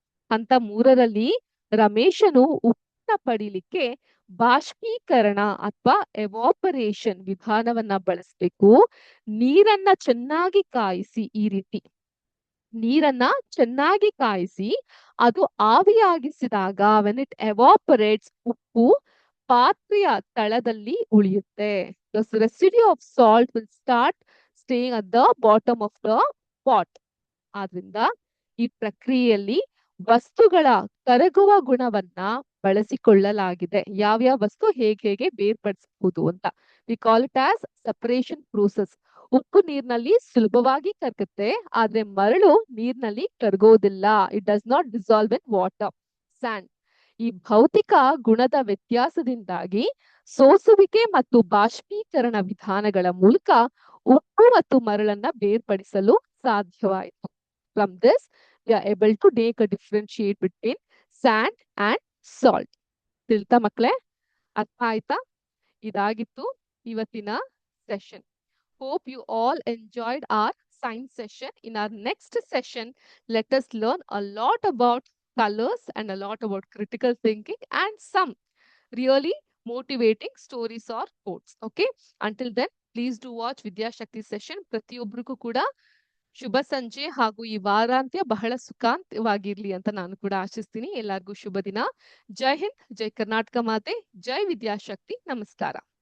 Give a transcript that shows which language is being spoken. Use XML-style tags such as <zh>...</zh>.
<kn>ಹಂತ 3ರಲ್ಲಿ ರಮೇಶನು ಉಪ್ಪನ್ನ ಪಡಿಲಿಕ್ಕೆ ಬಾಷ್ಪೀಕರಣ ಅಥವಾ ಎವಾಪರೇಷನ್ ವಿಧಾನವನ್ನ ಬಳಸಬೇಕು. ನೀರನ್ನ ಚೆನ್ನಾಗಿ ಕಾಯಿಸಿ, ಈ ರೀತಿ ನೀರನ್ನ ಚೆನ್ನಾಗಿ ಕಾಯಿಸಿ ಅದು ಆವಿಯಾಗಿಸಿದಾಗ</kn> <en>when it evaporates,</en> <kn>ಉಪ್ಪು ಪಾತ್ರೆಯ ತಳದಲ್ಲಿ ಉಳಿಯುತ್ತೆ.</kn> <en>The residue of salt will start staying at the bottom of the pot.</en> <kn>ಆದ್ರಿಂದ ಈ ಪ್ರಕ್ರಿಯೆಯಲ್ಲಿ ವಸ್ತುಗಳ ಕರಗುವ ಗುಣವನ್ನ ಬಳಸಿಕೊಳ್ಳಲಾಗಿದೆ. ಯಾವ್ಯಾವ ವಸ್ತು ಹೇಗೆ ಬೇರ್ಪಡಿಸಬಹುದು ಅಂತ.</kn> <en>We call it as separation process.</en> <kn>ಉಪ್ಪು ನೀರಿನಲ್ಲಿ ಸುಲಭವಾಗಿ ಕರಗುತ್ತೆ, ಆದ್ರೆ ಮರಳು ನೀರಿನಲ್ಲಿ ಕರಗೋದಿಲ್ಲ.</kn> <en>It does not dissolve in water, sand.</en> <kn>ಈ ಭೌತಿಕ ಗುಣದ ವ್ಯತ್ಯಾಸದಿಂದಾಗಿ ಸೋಸುವಿಕೆ ಮತ್ತು ಬಾಷ್ಪೀಕರಣ ವಿಧಾನಗಳ ಮೂಲಕ ಉಪ್ಪು ಮತ್ತು ಮರಳನ್ನ ಬೇರ್ಪಡಿಸಲು ಸಾಧ್ಯವಾಯಿತು.</kn> <en>From this we are able to make a differentiate between sand and salt.</en> <kn>ತಿಳ್ತಾ ಮಕ್ಕಳೇ? ಅರ್ಥ ಆಯ್ತಾ? ಇದಾಗಿತ್ತು ಇವತ್ತಿನ session.</kn> <en>Hope you all enjoyed our science session. In our next session, let us learn a lot about colors and a lot about critical thinking and some really motivating stories or quotes. Okay. Until then, please do watch Vidya Shakti session.</en> <kn>ಪ್ರತಿಯೊಬ್ಬರಿಗೂ ಕೂಡ ಶುಭ ಸಂಜೆ ಹಾಗೂ ಈ ವಾರಾಂತ್ಯ ಬಹಳ ಸುಖಾಂತವಾಗಿರ್ಲಿ ಅಂತ ನಾನು ಕೂಡ ಆಶಿಸ್ತೀನಿ. ಎಲ್ಲರಿಗೂ ಶುಭ ದಿನ. ಜೈ ಹಿಂದ್, ಜೈ ಕರ್ನಾಟಕ ಮಾತೆ, ಜೈ ವಿದ್ಯಾಶಕ್ತಿ. ನಮಸ್ಕಾರ.</kn>